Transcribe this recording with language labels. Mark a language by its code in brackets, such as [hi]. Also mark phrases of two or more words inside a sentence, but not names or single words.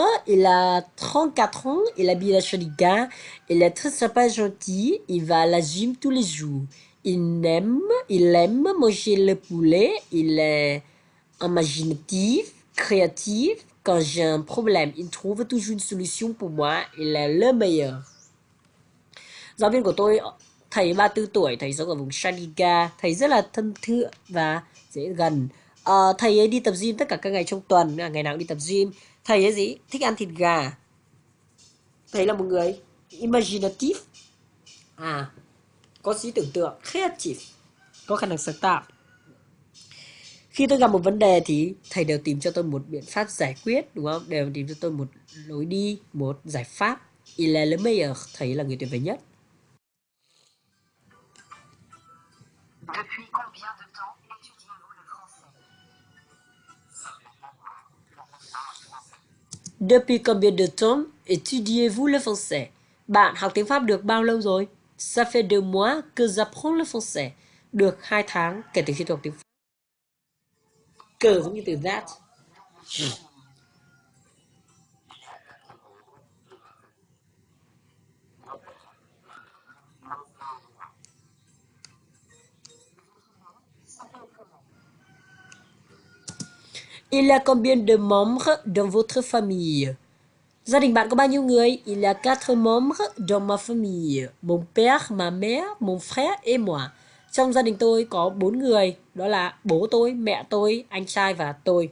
[fr] Il a 34 ans, il habite à Chaliga, il est très sympa, gentil, il va à la gym tous les jours. Il aime manger le poulet, il est imaginatif, créatif. Quand j'ai un problème, il trouve toujours une solution pour moi, il est le meilleur. [vi] Giáo viên của tôi, thầy 34 tuổi, thầy sống ở vùng Chaliga, thầy rất là thân thiện và dễ gần. Thầy ấy đi tập gym tất cả các ngày trong tuần, ngày nào cũng đi tập gym. Thầy ấy gì? Thích ăn thịt gà. Thầy là một người imaginative, có trí tưởng tượng, creative, có khả năng sáng tạo. Khi tôi gặp một vấn đề thì thầy đều tìm cho tôi một biện pháp giải quyết, đúng không? Đều tìm cho tôi một lối đi, một giải pháp. [fr] Il est le meilleur, [vi] thầy là người tuyệt vời nhất. [fr] Depuis combien de temps étudiez-vous le français? Depuis combien de temps étudiez-vous le français? [vi] Bạn học tiếng Pháp được bao lâu rồi? [fr] Ça fait 2 mois que j'apprends le français. [vi] Được 2 tháng kể từ khi tôi học tiếng Pháp. Que giống như từ that. [fr] Il y a combien de membres dans votre famille? [vi] Gia đình bạn có bao nhiêu người? [fr] Il y a 4 membres dans ma famille. Mon père, ma mère, mon frère et moi. [vi] Trong gia đình tôi có 4 người, đó là bố tôi, mẹ tôi, anh trai và tôi.